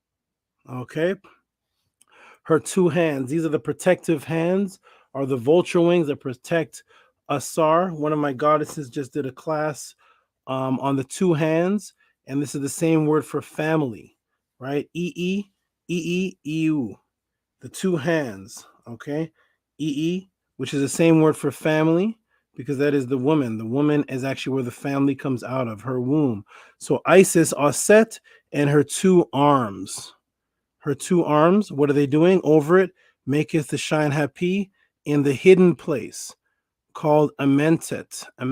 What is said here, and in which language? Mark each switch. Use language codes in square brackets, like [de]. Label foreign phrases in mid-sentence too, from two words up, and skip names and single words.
[en] Okay? Her two hands. These are the protective hands, are the vulture wings that protect Asar. One of my goddesses just did a class on the two hands, and this is the same word for family, right? E-E-E-E-E-U. The two hands, okay? E-E, which is the same word for family, because that is the woman. The woman is actually where the family comes out of, her womb. So Isis, Auset, and her two arms. Her two arms, what are they doing? Over it, maketh the shine happy in the hidden place, called Amentet.